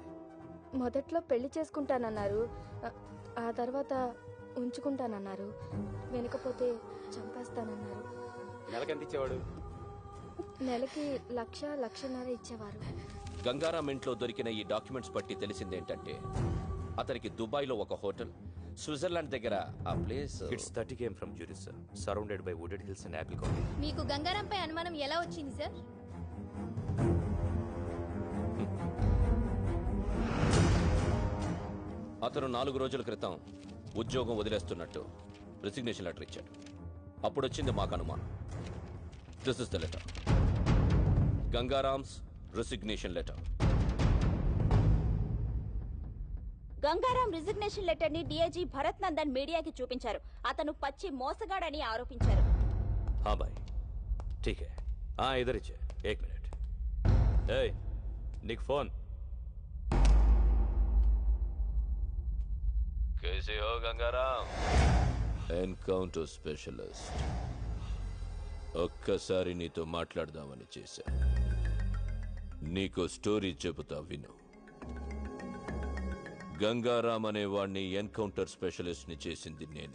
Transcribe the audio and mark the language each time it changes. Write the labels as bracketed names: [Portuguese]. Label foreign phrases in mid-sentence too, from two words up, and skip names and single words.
[Telugu] మొదట్లో పెళ్లి చేసుకుంటానన్నారు, ఆ తర్వాత ఉంచుకుంటానన్నారు, వెనకపోతే చంపేస్తానన్నారు. నెలకెంత ఇచ్చేవాడు? నెలకి 1,00,000-1,50,000 ఇచ్చేవారు. గంగారాం ఇంట్లో దొరికిన ఈ డాక్యుమెంట్స్ బట్టి తెలిసిందేంటంటే అతనికి దుబాయ్లో ఒక హోటల్, స్విట్జర్లాండ్ దగ్గర ఆ ప్లేస్. [English] It's 30 km from Zurich, sir. Surrounded by wooded hills and apple colony. [Telugu] మీకు గంగారాంపై అనుమానం ఎలా వచ్చింది సార్? అతను 4 రోజుల క్రితం ఉద్యోగం వదిలేస్తున్నట్టు [English] resignation letter [Telugu] ఇచ్చాడు. అప్పుడొచ్చింది మాకు అనుమానం. [English] This is the letter. [Telugu] గంగారామ్స్ [English] resignation letter. [Telugu] గంగారాం [English] resignation letter [Telugu] ని డీఐజీ భరత్ నందన్ మీడియాకి చూపించారు. అతను పచ్చి మోసగాడని ఆరోపించారు. [Hindi] हाँ भाई, ठीक है. हाँ, इधर ही 1 मिनट. ए, निक फोन. कैसे हो गंगाराम? [English] encounter specialist. [Telugu] ఒక్కసారి నీతో మాట్లాడదామని చేశా. నీకో స్టోరీ చెబుతా విను. గంగారాం అనే వాణ్ణి [English] encounter specialist [Telugu] ని చేసింది నేనే.